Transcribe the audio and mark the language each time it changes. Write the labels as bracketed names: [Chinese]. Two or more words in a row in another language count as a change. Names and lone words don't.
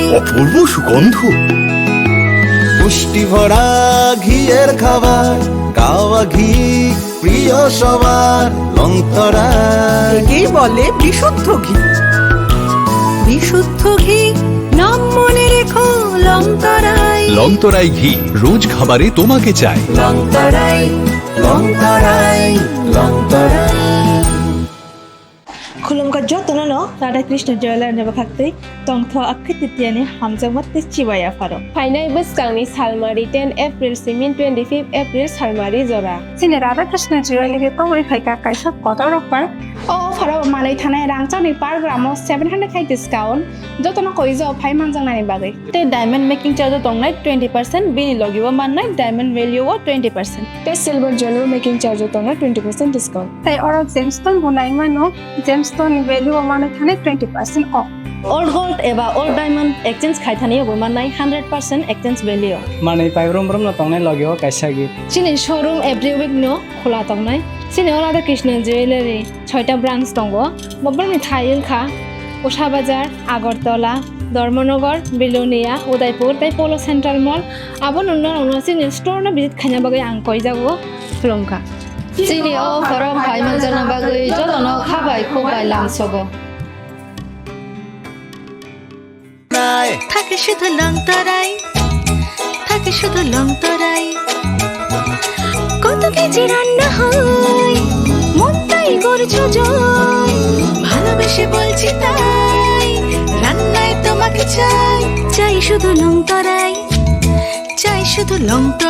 [Bangla] অপূর্ব সুগন্ধ, পুষ্টি ভরা ঘিয়ের খাবার, গাওয়া ঘি প্রিয় সবার লংতরায়। একেই বলে বিশুদ্ধ ঘি। বিশুদ্ধ ঘি নাম মনে রেখো লংতরায়। লংতরাই ঘি রোজ খাবারে তোমাকে চাই। লংতরায় লংতরায় লংতরায়। [Bodo] खुलुमका जतननो राधा कृष्ण जयलाल नेबा खाक्तै तंथ आखै तितियानि हामजामते चिबाया फारो फाइनाय बोसकांनि सालमारि 10 एप्रिल सिमिन 25 एप्रिल सालमारि जरा सिने राधा कृष्ण जयलालगे पावै फाइका काइसा कत रकबार ओ फारो मालै थानाय रांचानि पार ग्रामो 700 खाइ डिस्काउंट जतन कइजो फाइ मानजांनानि बागै ते [English] diamond making charge [Bodo] दंनाय 20% बिनि लगिबो माननाय [English] diamond value [Bodo] 20% ते [English] silver jewellery making charge [Bodo] दंनाय 20% डिस्काउंट ताइ अर जेमस्टोन बनाय मानो [English] gemstone value [Bodo] माने थाने 20% ऑफ [English] old gold [Bodo] एबा [English] old diamond exchange [Bodo] खाइथानि माननाय 100% [English] exchange value [Bodo] माने पाइब्रम ब्रम न तंनाय लगियो कैसा गिफ्ट सिने शोरूम [English] every week [Bodo] नो खोला तंनाय सिने राधा कृष्ण ज्वेलरी 6टा ब्रांच दंगो बबरनि थाइलखा उषा बाजार आगरतला धर्मनगर बिलोनिया उदयपुर ताइ पोलो सेंट्रल मॉल आबो नुनो सिने स्टोर न विजिट खाइना बागै आं कइ जागो खुलुमका सिने ओ फरम फाइ मानजाना बागै जतन खाबाय खोबाय लांसगो [Bangla] থাকে শুধু লংতরাই, থাকে শুধু লংতরাই। কত কেজি রান্না হয় মন তাই করছো জয়, ভালোবেসে বলছি তাই রান্নায় তোমাকে চাই, চাই শুধু লংতরাই, চাই শুধু লংতরাই।